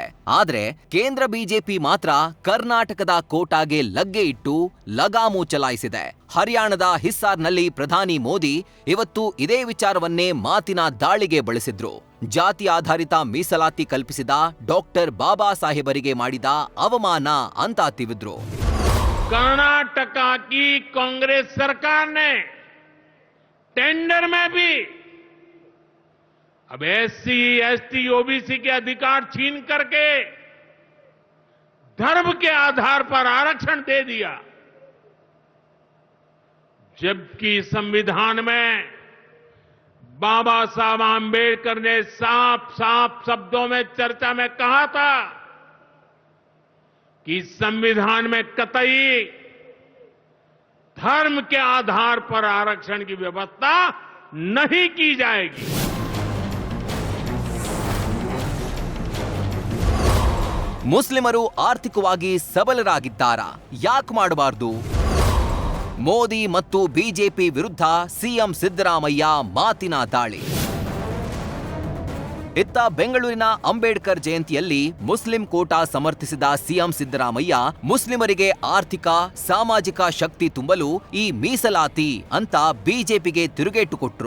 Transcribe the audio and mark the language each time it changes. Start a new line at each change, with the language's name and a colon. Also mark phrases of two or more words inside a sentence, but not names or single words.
Kannada: ಆದ್ರೆ ಕೇಂದ್ರ ಬಿಜೆಪಿ ಮಾತ್ರ ಕರ್ನಾಟಕದ ಕೋಟಾಗೆ ಲಗ್ಗೆ ಇಟ್ಟು ಲಗಾಮು ಚಲಾಯಿಸಿದೆ. ಹರಿಯಾಣದ ಹಿಸ್ಸಾರ್ನಲ್ಲಿ ಪ್ರಧಾನಿ ಮೋದಿ ಇವತ್ತು ಇದೇ ವಿಚಾರವನ್ನೇ ಮಾತಿನ ದಾಳಿಗೆ ಬಳಸಿದ್ರು. ಜಾತಿ ಆಧಾರಿತ ಮೀಸಲಾತಿ ಕಲ್ಪಿಸಿದ ಡಾಕ್ಟರ್ ಬಾಬಾ ಸಾಹೇಬರಿಗೆ ಮಾಡಿದ ಅವಮಾನ ಅಂತ ತಿವಿದ್ರು.
Hindi: कर्नाटक की कांग्रेस सरकार ने टेंडर में भी अब एससी, एसटी, ओबीसी के अधिकार छीन करके धर्म के आधार पर आरक्षण दे दिया, जबकि संविधान में बाबा साहब आंबेडकर ने साफ साफ शब्दों में चर्चा में कहा था कि संविधान में कतई धर्म के आधार पर आरक्षण की व्यवस्था नहीं की जाएगी.
Kannada: ಮುಸ್ಲಿಮರು ಆರ್ಥಿಕವಾಗಿ ಸಬಲರಾಗಿದ್ದಾರಾ? ಯಾಕೆ ಮಾಡಬಾರದು? ಮೋದಿ ಮತ್ತು ಬಿಜೆಪಿ ವಿರುದ್ಧ ಸಿಎಂ ಸಿದ್ದರಾಮಯ್ಯ ಮಾತಿನ ದಾಳಿ. ಇತ್ತ ಬೆಂಗಳೂರಿನ ಅಂಬೇಡ್ಕರ್ ಜಯಂತಿಯಲ್ಲಿ ಮುಸ್ಲಿಂ ಕೋಟಾ ಸಮರ್ಥಿಸಿದ ಸಿಎಂ ಸಿದ್ದರಾಮಯ್ಯ ಮುಸ್ಲಿಮರಿಗೆ ಆರ್ಥಿಕ ಸಾಮಾಜಿಕ ಶಕ್ತಿ ತುಂಬಲು ಈ ಮೀಸಲಾತಿ ಅಂತ ಬಿಜೆಪಿಗೆ ತಿರುಗೇಟು ಕೊಟ್ರು.